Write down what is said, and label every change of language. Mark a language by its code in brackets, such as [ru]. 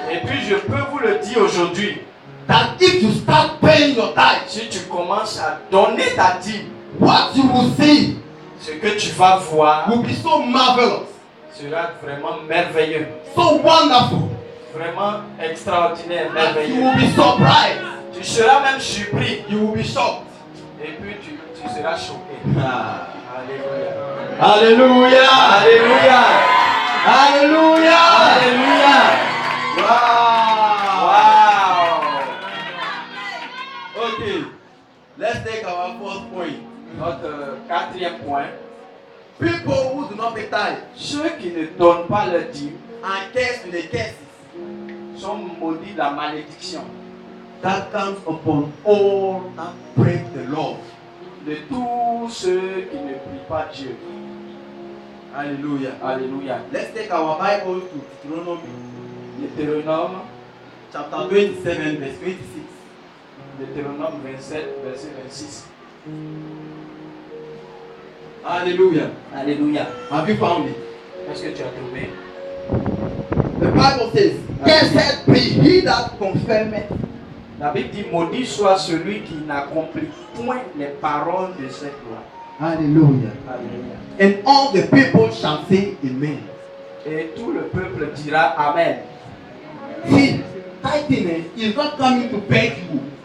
[fr] Et puis je peux vous le dire aujourd'hui, [en] that if you start paying your tithe, [fr] si tu commences à donner ta dîme, [en] what you will see [fr] ce que tu vas voir [en] will be so marvelous, [fr] sera vraiment merveilleux, [en] so wonderful, [fr] vraiment extraordinaire, [en] that you [fr] merveilleux. [en] will be surprised. [fr] Tu seras même surpris [en] You will be shocked. [fr] et puis tu seras choqué. Ah. Alléluia. [en] Hallelujah. [fr] Alléluia. [en] Hallelujah. [fr] Alléluia. Wow. Wow. [en] Okay. Let's take our first point. [fr] Notre quatrième point, [en] People who do not pay tithe [fr] ceux qui ne donnent pas leur dîme [en] are cursed with the curses [fr] sont maudits de la malédiction [en] that comes upon all that break the law. [fr] de tous ceux qui ne prient pas Dieu. [en] Hallelujah. [fr] Alléluia. [en] Let's take our Bible to Deuteronomy [fr] Deutéronome, [en] chapter 27, verse 26. [fr] Deutéronome 27, verset 26. [en] Hallelujah. [fr] Alléluia. [en] Have you found it? [fr] Est-ce que tu as trouvé? [en] The Bible says, cursed be he that confirmeth. [fr] La Bible dit, maudit soit celui qui n'accomplit point les paroles de cette loi. [en] Hallelujah. [fr] Alléluia. [en] And all the people shall say amen. [fr] Et tout le peuple dira Amen. [en] See, tithing is not coming to beg you.